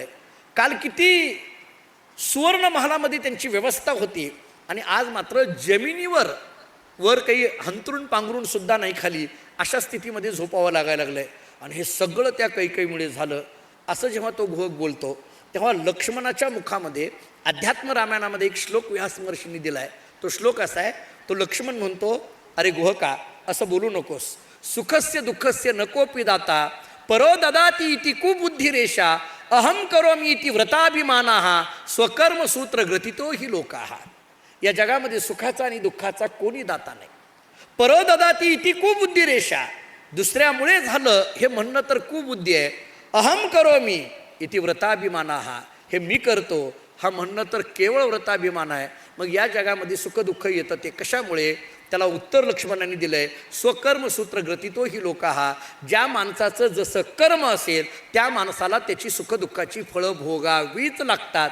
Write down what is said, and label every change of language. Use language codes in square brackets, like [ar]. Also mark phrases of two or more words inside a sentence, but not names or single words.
[mr] काल किती सुवर्ण महालामध्ये त्यांची व्यवस्था होती आणि आज मात्र जमिनीवर, वर काही हंतरून पांघरून सुद्धा नाही खाली, अशा स्थितीमध्ये झोपावं लागायला लागलंय. आणि हे सगळं त्या कैकेयीमुळे झालं. असं जेव्हा तो गुहक बोलतो तेव्हा लक्ष्मणाच्या मुखामध्ये अध्यात्म रामायणामध्ये एक श्लोक व्यासमहर्षींनी दिला आहे. तो श्लोक असा आहे, तो लक्ष्मण म्हणतो, अरे गुहका, असं बोलू नकोस. [sa] सुखस्य दुःखस्य नकोपि दाता परो ददाती इति कुबुद्धिरेषा अहम करोमी इति व्रताभिमानाः स्वकर्म सूत्र ग्रथितो हि लोकाः. [mr] या जगामध्ये सुखाचा आणि दुःखाचा कोणी दाता नाही. [sa] परो ददाती इति कुबुद्धिरेषा, [mr] दुसऱ्यामुळे झालं हे म्हणणं तर कुबुद्धी आहे. [sa] अहम करोमी इति व्रताभिमानाः, [mr] हे मी करतो हा म्हणणं तर केवळ व्रताभिमान आहे. मग या जगामध्ये सुखदुःख येतं ते कशामुळे? त्याला उत्तर लक्ष्मणांनी दिलं आहे, [sa] स्वकर्मसूत्र ग्रथितो ही लोकाः. [mr] ज्या माणसाचं जसं कर्म असेल त्या माणसाला त्याची सुखदुःखाची फळं भोगावीच लागतात.